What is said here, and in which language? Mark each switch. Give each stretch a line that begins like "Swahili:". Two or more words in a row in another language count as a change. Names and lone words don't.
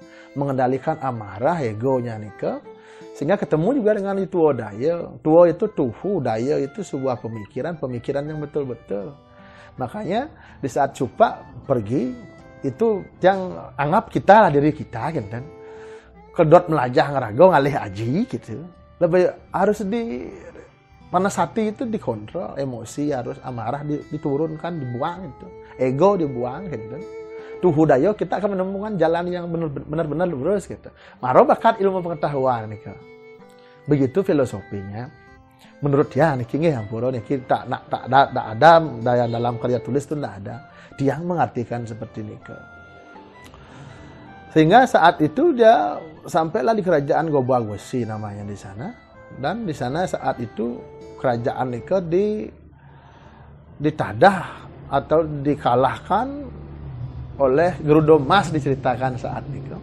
Indonesian: Mengendalikan amarah egonya nika. Sehingga ketemu juga dengan Tua Daya. Tua itu tuhu, Daya itu sebuah pemikiran yang betul-betul. Makanya di saat Cupak pergi itu yang anggap kita lah diri kita kan.
Balinese: Kedot melajah ngerago ngalih aji gitu.
Indonesian: Lebih harus panas hati itu dikontrol, emosi harus amarah diturunkan, dibuang itu. Ego dibuang gitu. Tuh hudaya kita akan menemukan jalan yang benar-benar lurus gitu.
Balinese: Maro bakat
Indonesian: ilmu pengetahuan nih. Begitu filosofinya. menurut dia
Balinese: niki nggih hampura niki
Indonesian: tak ada daya dalam karya tulis itu tidak ada. Dia mengartikan seperti nika. Sehingga saat itu dia sampailah di kerajaan Gobagwesi namanya di sana, dan di sana saat itu kerajaan nika ditadah atau dikalahkan oleh Gerudomas diceritakan saat nika.